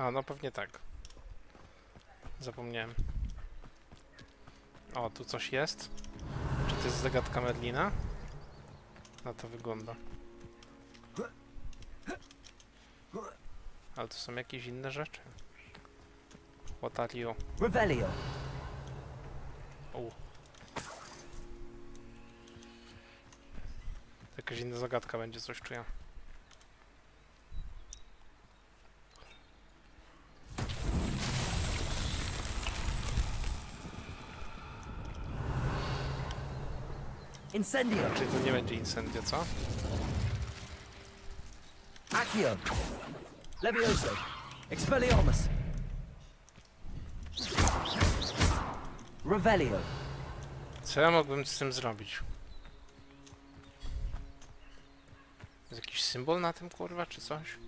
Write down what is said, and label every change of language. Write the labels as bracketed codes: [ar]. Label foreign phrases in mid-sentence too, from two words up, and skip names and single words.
[pl] A, no pewnie tak. Zapomniałem. O, tu coś jest. Czy to jest zagadka Merlina? Na to wygląda. Ale to są jakieś inne rzeczy. [en] What are you? [pl] Revelio. U. Jakaś inna zagadka będzie, coś czuję. Incendio. Czyli to nie będzie incendio, co? Accio. Levioso. Expelliarmus. Revelio. Co ja mógłbym z tym zrobić? Jest jakiś symbol na tym, kurwa, czy coś?